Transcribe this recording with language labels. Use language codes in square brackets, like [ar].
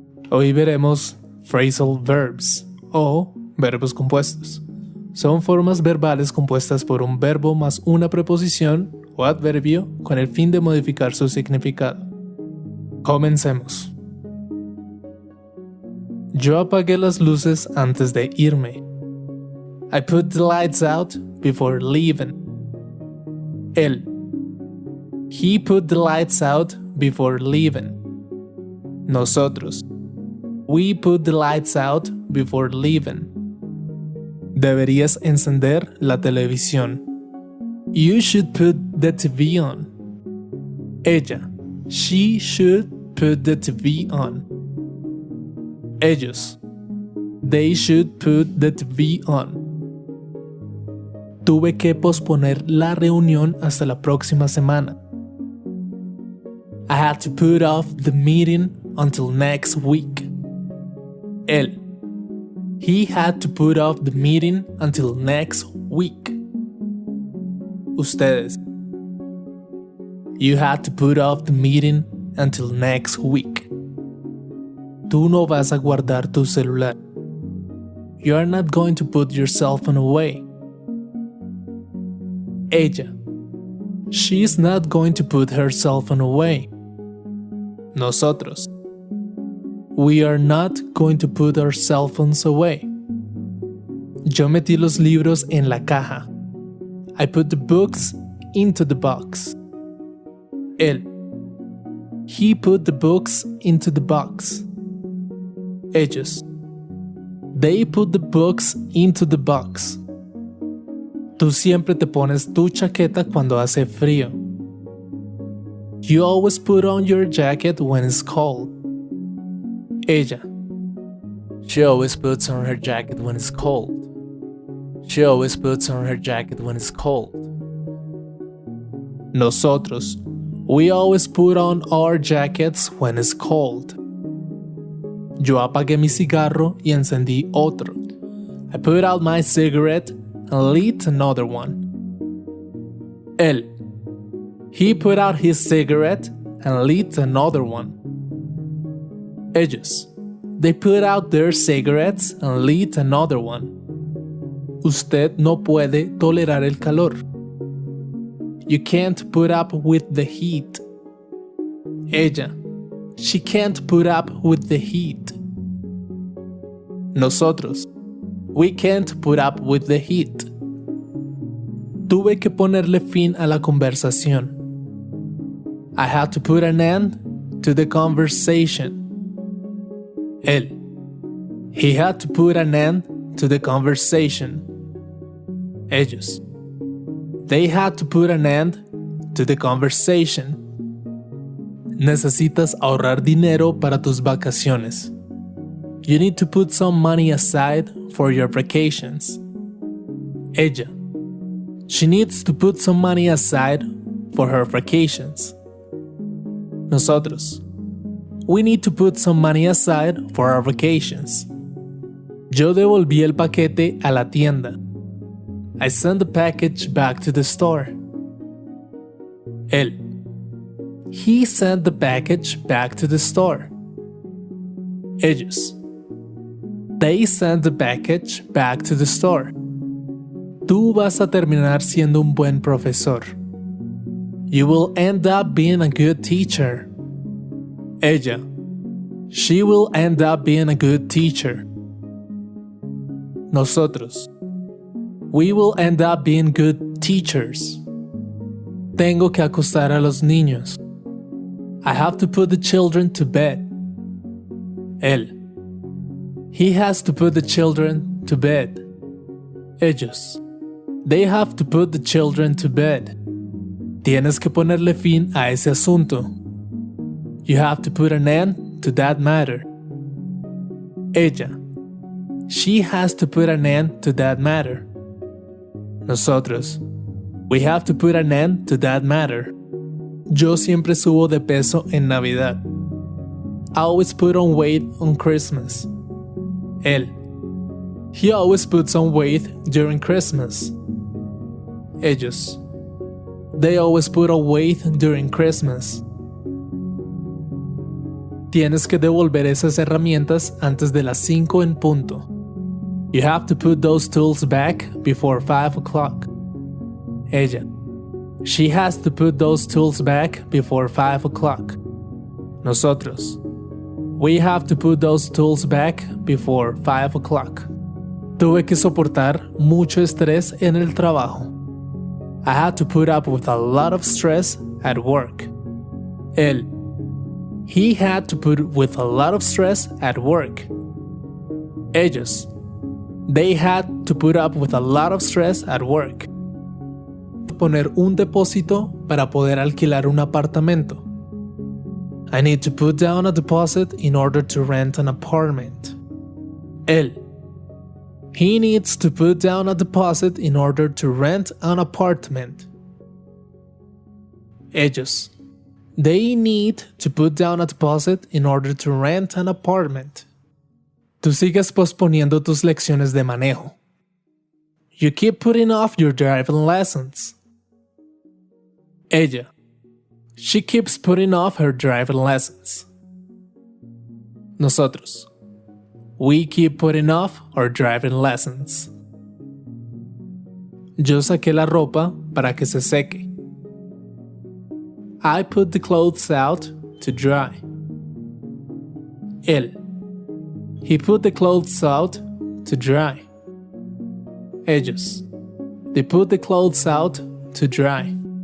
[es] Hoy veremos phrasal verbs o verbos compuestos. Son formas verbales compuestas por un verbo más una preposición o adverbio con el fin de modificar su significado. Comencemos. Yo apagué las luces antes de irme. [en] I put the lights out before leaving. Él. He put the lights out before leaving. Nosotros. We put the lights out before leaving. [es] Deberías encender la televisión. [en] You should put the TV on. Ella. She should put the TV on. Ellos. They should put the TV on. [es] Tuve que posponer la reunión hasta la próxima semana. [en] I had to put off the meeting until next week. Él. He had to put off the meeting until next week. Ustedes. You had to put off the meeting until next week. [es] Tú no vas a guardar tu celular. [en] You are not going to put your cell phone away. Ella. She is not going to put her cell phone away. Nosotros. We are not going to put our cell phones away. [es] Yo metí los libros en la caja. [en] I put the books into the box. Él. He put the books into the box. Ellos. They put the books into the box. [es] Tú siempre te pones tu chaqueta cuando hace frío. [en] You always put on your jacket when it's cold. Ella. She always puts on her jacket when it's cold. She always puts on her jacket when it's cold. Nosotros. We always put on our jackets when it's cold. [es] Yo apagué mi cigarro y encendí otro. [en] I put out my cigarette and lit another one. Él. He put out his cigarette and lit another one. Ellos. They put out their cigarettes and lit another one. [es] Usted no puede tolerar el calor. [en] You can't put up with the heat. Ella. She can't put up with the heat. Nosotros. We can't put up with the heat. [es] Tuve que ponerle fin a la conversación. [en] I had to put an end to the conversation. Él. He had to put an end to the conversation. Ellos. They had to put an end to the conversation. [es] Necesitas ahorrar dinero para tus vacaciones. [en] You need to put some money aside for your vacations. Ella. She needs to put some money aside for her vacations. Nosotros. We need to put some money aside for our vacations. [es] Yo devolví el paquete a la tienda. [en] I sent the package back to the store. Él. He sent the package back to the store. Ellos. They sent the package back to the store. [es] Tú vas a terminar siendo un buen profesor. [en] You will end up being a good teacher. Ella. She will end up being a good teacher. Nosotros. We will end up being good teachers. [es] Tengo que acostar a los niños. [en] I have to put the children to bed. Él. He has to put the children to bed. Ellos. They have to put the children to bed. [es] Tienes que ponerle fin a ese asunto. [en] You have to put an end to that matter. Ella. She has to put an end to that matter. Nosotros. We have to put an end to that matter. [es] Yo siempre subo de peso en Navidad. [en] I always put on weight on Christmas. Él. He always puts on weight during Christmas. Ellos. They always put away during Christmas. [es] Tienes que devolver esas herramientas antes de las 5 en punto. [en] You have to put those tools back before 5 o'clock. Ella. She has to put those tools back before 5 o'clock. Nosotros. We have to put those tools back before 5 o'clock. [es] Tuve que soportar mucho estrés en el trabajo. [en] I had to put up with a lot of stress at work. Él. He had to put with a lot of stress at work. Ellos. They had to put up with a lot of stress at work. [es] Poner un depósito para poder alquilar un apartamento. [en] I need to put down a deposit in order to rent an apartment. Él. He needs to put down a deposit in order to rent an apartment. Ellos. They need to put down a deposit in order to rent an apartment. [es] Tú sigues posponiendo tus lecciones de manejo. [en] You keep putting off your driving lessons. Ella. She keeps putting off her driving lessons. Nosotros. We keep putting off our driving lessons. [es] Yo saqué la ropa para que se seque. [en] I put the clothes out to dry. Él. He put the clothes out to dry. Ellos. They put the clothes out to dry.